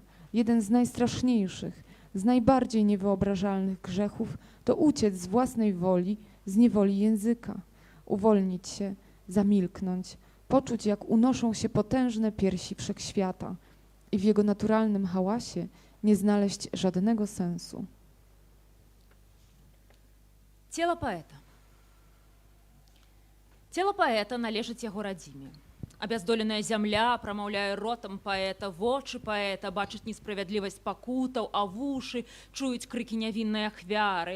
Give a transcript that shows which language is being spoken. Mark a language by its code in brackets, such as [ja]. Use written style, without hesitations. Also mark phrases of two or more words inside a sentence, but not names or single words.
[pl] Jeden z najstraszniejszych, z najbardziej niewyobrażalnych grzechów to uciec z własnej woli, z niewoli języka, uwolnić się, zamilknąć, poczuć, jak unoszą się potężne piersi wszechświata i w jego naturalnym hałasie nie znaleźć żadnego sensu. [be] Цела паэта. Цела паэта належыць яго радзіме. Абяздоленая зямля прамаўляе ротам паэта, вочы паэта бачаць несправядлівасць пакутаў, а вушы чуюць крыкі нявіннай ахвяры.